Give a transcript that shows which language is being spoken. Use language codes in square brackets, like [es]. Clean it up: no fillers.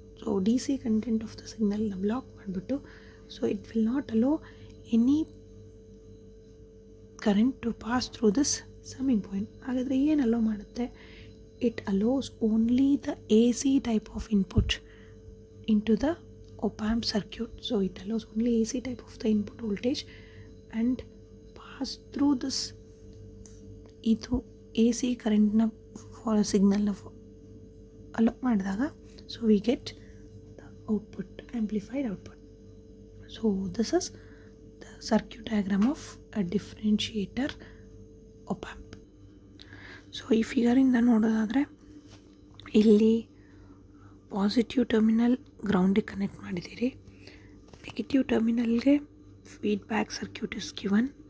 [en] so D C content of the [kn] ಸಿಗ್ನಲ್ನ block ಮಾಡಿಬಿಟ್ಟು, [en] So it will not allow any current to pass through this summing point. [kn] ಹಾಗಾದರೆ ಏನು hello ಮಾಡುತ್ತೆ? [en] It allows only the A C type of input into the op-amp circuit. So it allows only AC type of the input voltage and pass through this [kn] ಇದು AC ಕರೆಂಟ್ನ for ಸಿಗ್ನಲ್ನ hello ಮಾಡಿದಾಗ, [en] So we get the output, amplified output. So this is the circuit diagram of a differentiator op-amp. [kn] So ಈ ಫಿಗರಿಂದ ನೋಡೋದಾದರೆ ಇಲ್ಲಿ positive terminal ಗ್ರೌಂಡಿಗೆ connect ಮಾಡಿದ್ದೀರಿ, negative ಟರ್ಮಿನಲ್ಗೆ [en] Feedback circuit is given.